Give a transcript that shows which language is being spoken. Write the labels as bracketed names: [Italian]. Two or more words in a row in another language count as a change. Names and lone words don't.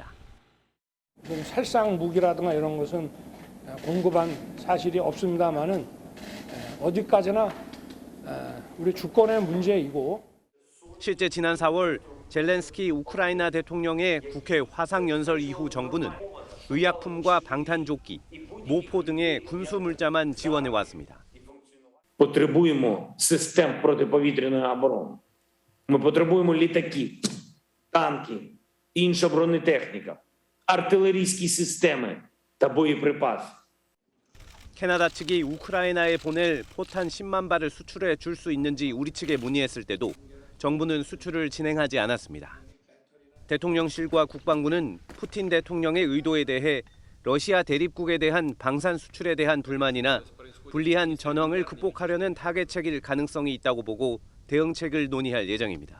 [Korean] 살상 무기라든가 이런 것은 공급한 사실이 없습니다만은 어디까지나 우리 주권의 문제이고 실제 지난 4월 젤렌스키 우크라이나 대통령의 국회 화상 연설 이후 정부는 의약품과 방탄조끼, 모포 등의 군수 물자만 지원해 왔습니다. [Ukrainian] Потребуємо систем протиповітряної оборони. Ми потребуємо літаків, танків, інша бронетехніка, артилерійські системи та боєприпаси. [Korean] 캐나다 측이 우크라이나에 보낼 포탄 10만 발을 수출해 줄 수 있는지 우리 측에 문의했을 때도 정부는 수출을 진행하지 않았습니다. 대통령실과 국방부는 푸틴 대통령의 의도에 대해 러시아 대립국에 대한 방산 수출에 대한 불만이나 불리한 전황을 극복하려는 타개책일 가능성이 있다고 보고 대응책을 논의할 예정입니다.